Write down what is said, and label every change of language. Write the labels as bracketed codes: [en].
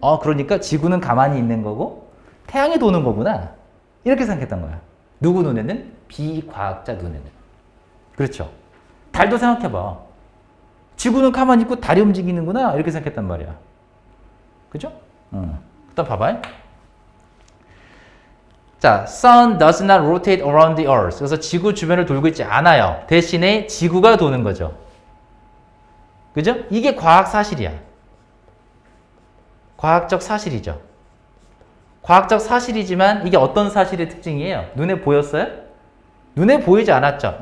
[ko] 그러니까 지구는 가만히 있는 거고 태양이 도는 거구나. 이렇게 생각했던 거야. 누구 눈에는? 비과학자 눈에는. 그렇죠. 달도 생각해봐. 지구는 가만히 있고 달이 움직이는구나. 이렇게 생각했단 말이야. 그죠? 일단 봐봐요. [en] 자, sun does not rotate around the earth. [ko] 그래서 지구 주변을 돌고 있지 않아요. 대신에 지구가 도는 거죠. 그죠? 이게 과학 사실이야. 과학적 사실이죠. 과학적 사실이지만 이게 어떤 사실의 특징이에요? 눈에 보였어요? 눈에 보이지 않았죠.